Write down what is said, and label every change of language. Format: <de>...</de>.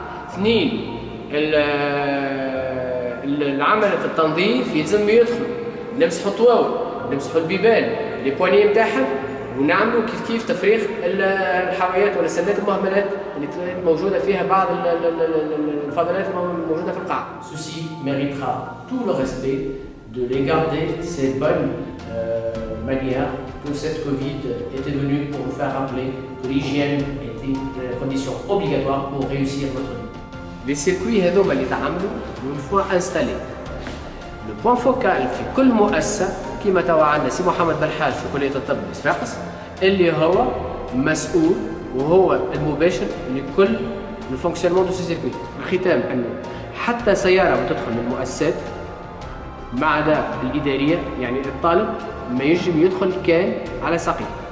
<ar>2 العمل في التنظيف يلزم يدخلوا نمسحوا الطواول، نمسحوا البيبان، لي بواني نتاعهم، ونعملوا كيف تفريغ الحاويات ولا السلات المهملات اللي موجوده فيها بعض الفضلات الموجوده في القاعه.</ar> <fr>Ceci méritera tout le respect de les garder ces bonnes manières que cette Covid était venue pour nous faire rappeler que l'hygiène était une condition obligatoire pour réussir notre vie. Les circuits</fr> <ar>هذوما اللي تعملوا</ar> <fr>une fois installés. Le point focal</fr> <ar>في كل مؤسسة كما توا عندنا سي محمد بالحاج في كلية الطب بصفاقس اللي هو مسؤول وهو المباشر لكل الفونكسيونمون دو سي سيركوي. الختام انه حتى سيارة بتدخل من المؤسسات ما عدا الإدارية، يعني الطالب ما يجب يدخل كان على ساقيه.</ar>